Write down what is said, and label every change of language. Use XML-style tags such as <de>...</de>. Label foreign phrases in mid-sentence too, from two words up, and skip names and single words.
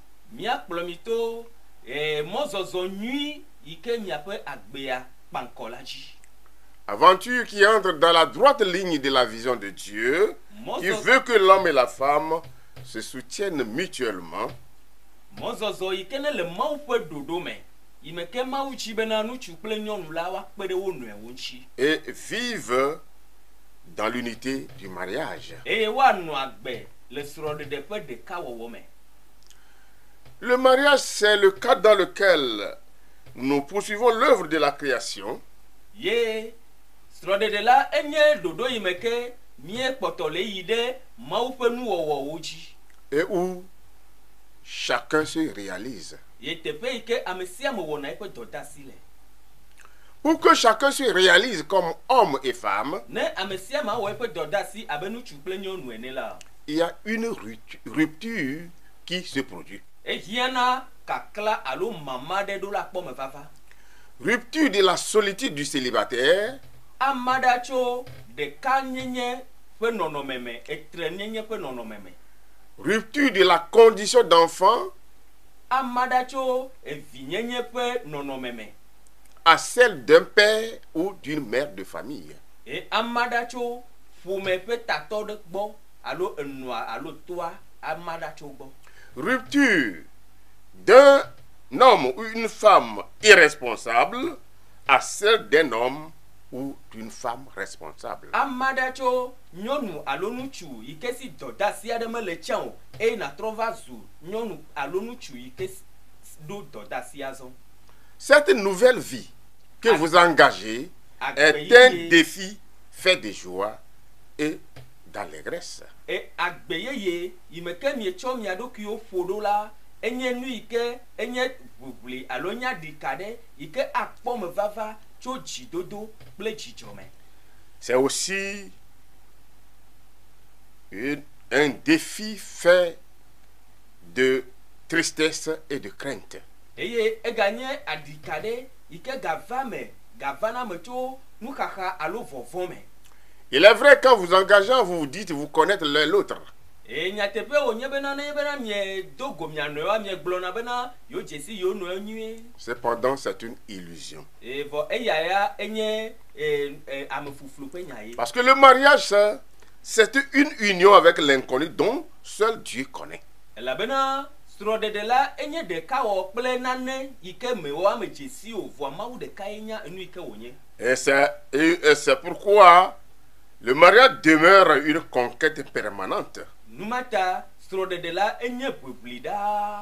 <fr>Aventure qui entre dans la droite ligne de la vision de Dieu, qui veut que l'homme et la femme se soutiennent mutuellement et vivent dans l'unité du mariage.</fr> <ee>eye woanɔ agbe le srɔ̃ɖeɖe ƒe ɖekawɔwɔ me.</ee> <fr>Le mariage, c'est le cadre dans lequel nous poursuivons l'œuvre de la création.</fr> <ee>Ye srɔ̃ɖeɖe la enye ɖoɖo yi me ke míekpɔtɔ le yi ɖe Mawu ƒe nuwɔwɔwo dzi.</ee> <fr>Et où chacun se réalise.</fr> <ee>Ye teƒe yi ke ame sia ame wɔna eƒe dɔdeasi le.</ee> <fr>Pour que chacun se réalise comme homme et femme,</fr> <ee>Ne ame sia ame awɔ eƒe dɔdeasi abe ŋutsu kple nyɔnu ene la,</ee> <fr>il y a une rupture qui se produit.</fr> <ee>ehiãna kakla alo mama ɖe ɖo la kpɔ me vava.</ee> <fr>Rupture de la solitude du célibataire,</fr> <ee>Ame aɖe tso ɖeka nyenye ƒe nɔnɔme me, etre nyenye ƒe nɔnɔme me.</ee> <fr>rupture de la condition d'enfant</fr> <ee>Ame aɖe tso evi nyenye ƒe nɔnɔme me.</ee> <fr>à celle d'un père ou d'une mère de famille.</fr> <ee>Ame aɖe tso ƒome ƒe tatɔ ɖe gbɔ alo enɔa alo toa ame aɖe tso gbɔ.</ee> <fr>Rupture d'un homme ou une femme irresponsable à celle d'un homme ou d'une femme responsable.</fr> <ee>Ame aɖe tso nyɔnu alo ŋutsu yi ke si dɔdeasi aɖe mele tsã o eye natrɔ va zu nyɔnu alo ŋutsu yi ke ɖo dɔdeasi azɔ.</ee> <fr>Cette nouvelle vie que vous engagez est un défi fait de joie et d'allégresse.</fr> <ee>Agbe yeye yi me ke mietsɔ mia ɖokuiwo ƒo ɖo la enye nu yi ke enye ʋuʋli alo nye aɖika ɖe yi ke akpɔ me vava tso dzidodo kple dzidzɔ me.</ee> <fr>C'est aussi un défi fait de tristesse et de crainte.</fr> <ee>Eye eganye aɖika ɖe yi ke gava na me tso nuxaxa alo vɔvɔ me.</ee> <fr>Il est vrai, quand vous engagez, vous vous dites vous connaître l'un l'autre.</fr> <ee>Nyateƒe wònye bena ne bena miedo go mia nɔewoa miegblɔna bena yewo dze si yewo nɔewo nyuie.</ee> <fr>Cependant, c'est une illusion.</fr> <ee>Vɔ eya ya enye ame fuflu ƒe nya ye.</ee> <fr>Parce que le mariage, c'est une union avec l'inconnu dont seul Dieu connaît.</fr> <ee>Elabena srɔ̃ɖeɖe la enye ɖekawɔ kple nane yi ke mewo ame dze si o vɔa Mawu ɖeka ye nya enu yi ke wònye.</ee> <fr>Et c'est pourquoi le mariage demeure une conquête permanente.</fr> <ee>Numata srɔ̃ɖeɖe la enye ʋuʋli ɖaa.</ee>